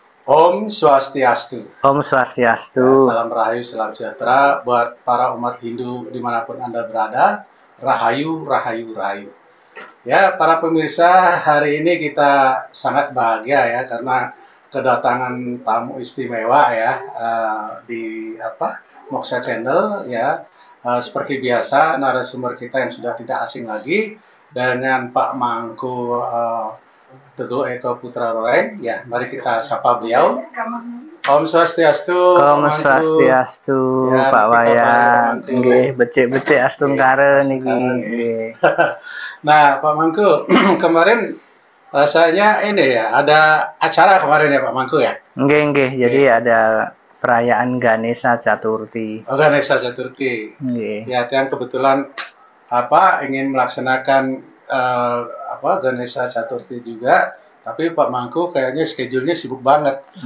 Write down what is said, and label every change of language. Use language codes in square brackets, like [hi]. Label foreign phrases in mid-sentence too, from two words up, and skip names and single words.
[ban] Om Swastiastu. Om Swastiastu. [id] Ya, salam rahayu, salam sejahtera buat para umat Hindu dimanapun Anda berada. [ban] Rahayu, rahayu, rahayu. [id] Ya, para pemirsa, hari ini kita sangat bahagia ya karena kedatangan tamu istimewa ya di Moksha Channel ya. Seperti biasa narasumber kita yang sudah tidak asing lagi dengan Pak Mangku Teguh Eko Putra Roreng. Ya, mari kita sapa beliau. [ban] Om Swastiastu. Om Swastiastu, ya, Pak Wayan. Nggih, becik-becik astungkare niki. [id] Nah, Pak Mangku, kemarin rasanya ini ya, ada acara kemarin ya Pak Mangku ya? Nggih. Jadi ada perayaan Ganesha Caturthi. Oh, Ganesha Caturthi. Ya, yang kebetulan ingin melaksanakan Ganesha Caturthi juga, tapi Pak Mangku kayaknya schedule-nya sibuk banget.